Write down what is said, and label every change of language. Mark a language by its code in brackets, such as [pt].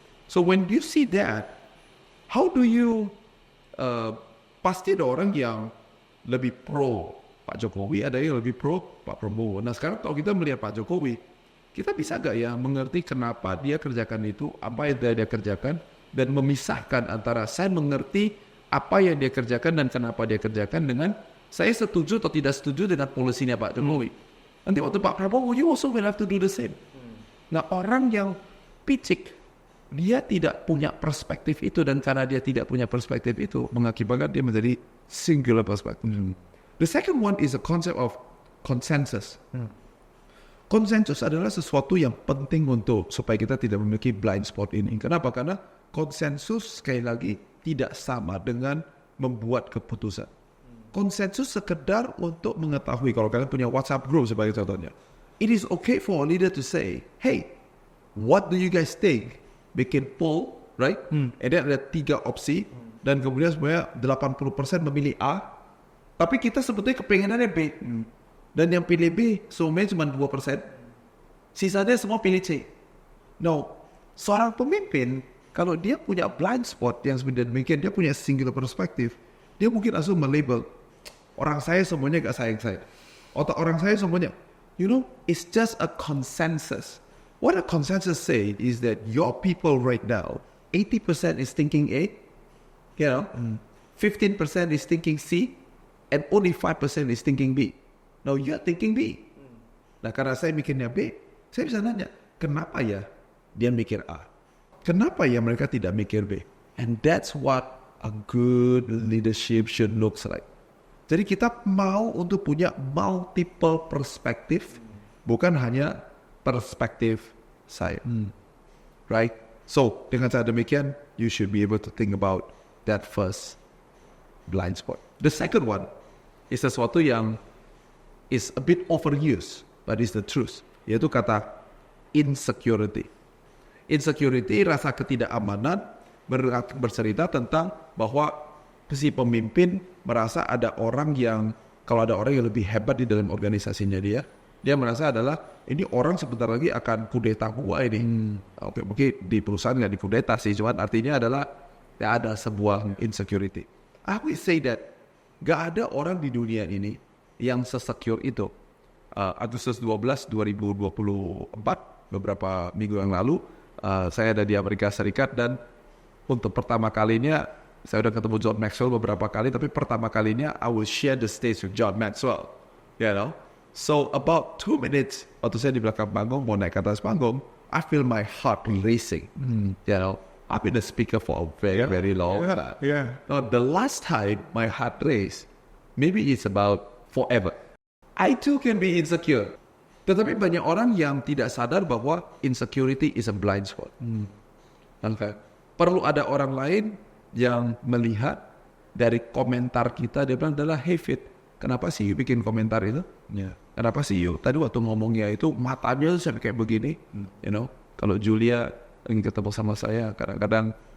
[en] So when you see that, how do you [id] pasti ada orang yang lebih pro Pak Jokowi, ada yang lebih pro Pak Prabowo. Nah sekarang kalau kita melihat Pak Jokowi, kita bisa gak ya mengerti kenapa dia kerjakan itu, apa yang dia kerjakan, dan memisahkan antara saya mengerti apa yang dia kerjakan dan kenapa dia kerjakan dengan saya setuju atau tidak setuju dengan polisinya Pak Jokowi. Nanti waktu [en] Pak Prabowo, you also will have to do the same. [id] Nah orang yang picik, dia tidak punya perspektif itu, dan karena dia tidak punya perspektif itu mengakibatkan dia menjadi singular perspective. [en] The second one is a concept of consensus. [id] Konsensus adalah sesuatu yang penting untuk supaya kita tidak memiliki blind spot ini. Kenapa? Karena konsensus sekali lagi tidak sama dengan membuat keputusan. Konsensus sekedar untuk mengetahui. Kalau kalian punya WhatsApp group sebagai contohnya, [en] it is okay for a leader to say, hey, what do you guys think? [id] Bikin poll, right? [en] And then [id] ada 3 opsi, dan kemudian sebenarnya 80% memilih A, tapi kita sebetulnya kepengenannya B. Dan yang pilih B, semuanya cuma 2%. Sisanya semua pilih C. Now, seorang pemimpin, kalau dia punya blind spot yang sebenarnya demikian, dia punya singular perspective, dia mungkin langsung melabel, orang saya semuanya gak sayang saya. Atau orang saya semuanya, [en] you know, it's just a consensus. What a consensus say is that your people right now, 80% is thinking A, you know, 15% is thinking C, and only 5% is thinking B. Now you're thinking B. [id] Nah karena saya mikirnya B, saya bisa nanya, kenapa ya dia mikir A? Kenapa ya mereka tidak mikir B? [en] And that's what a good leadership should look like. [id] Jadi kita mau untuk punya multiple perspective, bukan hanya perspektif saya. Right? [en] So, [id] dengan cara demikian, [en] you should be able to think about that first blind spot. The second one is [id] sesuatu yang [en] is a bit overused, but is the truth. [id] Yaitu kata insecurity. Insecurity, rasa ketidakamanan, bercerita tentang bahwa si pemimpin merasa ada orang yang, kalau ada orang yang lebih hebat di dalam organisasinya dia merasa adalah ini orang sebentar lagi akan kudeta gua ini. Oke, mungkin di perusahaan nggak dikudeta sih, cuman artinya adalah ya ada sebuah insecurity. [en] I will say that [id] gak ada orang di dunia ini yang sesecure itu. Agustus 12, 2024, beberapa minggu yang lalu, saya ada di Amerika Serikat, dan untuk pertama kalinya saya udah ketemu John Maxwell beberapa kali, tapi pertama kalinya [en] I will share the stage with John Maxwell, you know. So about 2 minutes [id] waktu saya di belakang panggung mau naik ke atas panggung, [en] I feel my heart racing. You know, I've been a speaker for a very long time. Now, the last time my heart raced, maybe it's about forever. I too can be insecure. [id] Tetapi banyak orang yang tidak sadar bahwa [en] insecurity is a blind spot. Okay. [id] Perlu ada orang lain yang melihat dari komentar kita, dia bilang adalah, hey Fit, kenapa sih you bikin komentar itu? Kenapa sih you tadi waktu ngomongnya itu matanya sampai kayak begini? [en] You know, [id] kalau Julia ingin ketemu sama saya, kadang-kadang